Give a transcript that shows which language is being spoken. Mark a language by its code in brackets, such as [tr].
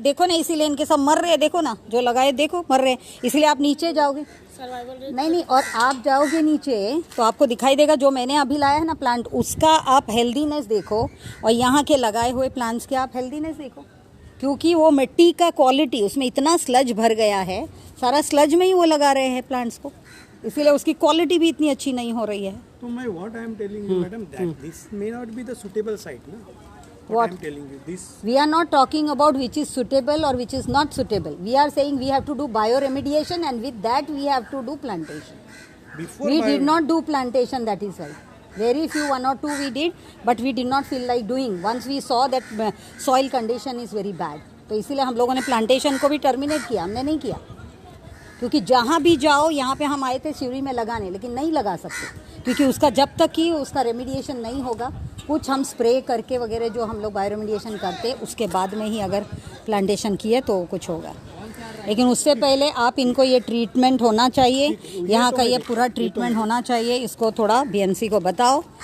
[hi] देखो ना, इसीलिए इनके सब मर रहे हैं, देखो ना जो लगाए देखो मर रहे हैं, इसलिए आप नीचे जाओगे, नहीं, और आप जाओगे नीचे तो आपको दिखाई देगा जो मैंने अभी लाया है ना प्लांट, उसका आप हेल्दीनेस देखो, और यहाँ के लगाए हुए प्लांट्स के आप हेल्दीनेस देखो, क्योंकि वो मिट्टी का क्वालिटी, उसमें इतना स्लज भर गया है, सारा स्लज में ही वो लगा रहे हैं प्लांट्स को, इसीलिए उसकी क्वालिटी भी इतनी अच्छी नहीं हो रही है। तो मैं [en] What I am telling you madam, that this may not be the suitable site ना। What? I am telling you this. We are not talking about which is suitable or which is not suitable. We are saying we have to do bioremediation, and with that we have to do plantation. Before We did not do plantation, that is why. Very few, 1 or 2 we did, but we did not feel like doing. Once we saw that soil condition is very bad. [hi] तो इसीलिए हम लोगों ने plantation को भी terminate किया, हमने नहीं किया, क्योंकि जहाँ भी जाओ, यहाँ पे हम आए थे सिवरी में लगाने, लेकिन नहीं लगा सकते, क्योंकि उसका जब तक कि उसका रेमिडिएशन नहीं होगा, कुछ हम स्प्रे करके वगैरह जो हम लोग बायोरेमिडिएशन करते उसके बाद में ही अगर प्लांटेशन किए तो कुछ होगा, लेकिन उससे पहले आप इनको ये ट्रीटमेंट होना चाहिए, यहाँ का ये पूरा ट्रीटमेंट होना चाहिए, इसको थोड़ा बीएमसी को बताओ।